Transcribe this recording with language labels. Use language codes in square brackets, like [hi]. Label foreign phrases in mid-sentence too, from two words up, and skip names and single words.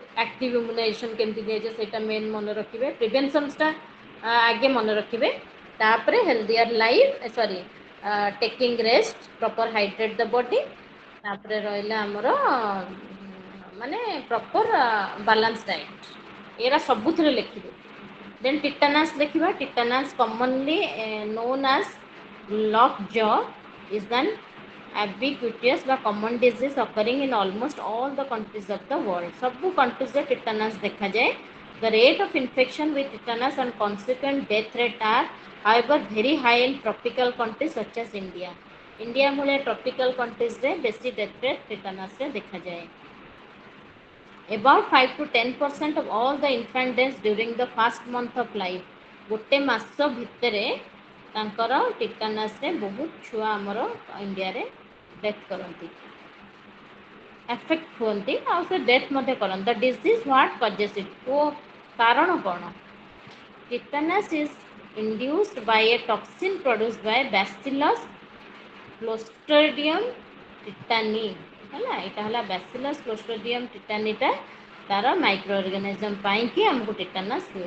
[en] active immunization [or] କେମିତି ଦିଆଯାଏ ସେଇଟା ମେନ୍ ମନେ ରଖିବେ। ପ୍ରିଭେନ୍ସନ୍ସଟା ଆଗେ ମନେ ରଖିବେ, ତାପରେ [en] healthier life sorry taking rest proper hydrate the body, [or] ତାପରେ ରହିଲା ଆମର ମାନେ [en] proper balance diet, [or] ଏରା ସବୁଥିରେ ଲେଖିବେ। [en] Then tetanus ଦେଖିବା, tetanus commonly known as lock jaw is an ubiquitous ବା common disease occurring in almost all the countries of the world। [or] ସବୁ କଣ୍ଟ୍ରିଜରେ ଟିଟାନାସ୍ ଦେଖାଯାଏ। [en] The rate of infection with tetanus and consequent death rate are, however, very high in tropical countries such as India. [or] ଇଣ୍ଡିଆ ଭଳିଆ ଟ୍ରପିକାଲ କଣ୍ଟ୍ରିଜରେ ବେଶୀ [en] death rate [or] ଟିଟାନସ୍ରେ ଦେଖାଯାଏ। [en] About 5 to 10% of all the infant deaths during the first month of life, [or] ଗୋଟେ ମାସ ଭିତରେ ତାଙ୍କର ଟିଟାନସ୍ରେ ବହୁତ ଛୁଆ ଆମର ଇଣ୍ଡିଆରେ ଡେଥ୍ କରନ୍ତି, ଆଫେକ୍ଟ ହୁଅନ୍ତି, ଆଉ ସେ ଡେଥ୍ ମଧ୍ୟ କରନ୍ତି। [en] The disease what causes it, [or] ଓ କାରଣ କ'ଣ? [en] Tetanus is induced by a toxin produced by bacillus clostridium tetani, [or] ହେଲା, ଏଇଟା ହେଲା ବ୍ୟାସିଲସ୍ କ୍ଲୋଷ୍ଟ୍ରିଡ଼ିୟମ୍ ଟିଟାନିଟା ତାର [en] micro organism [or] ପାଇଁକି ଆମକୁ ଟିଟାନସ୍ ହୁଏ।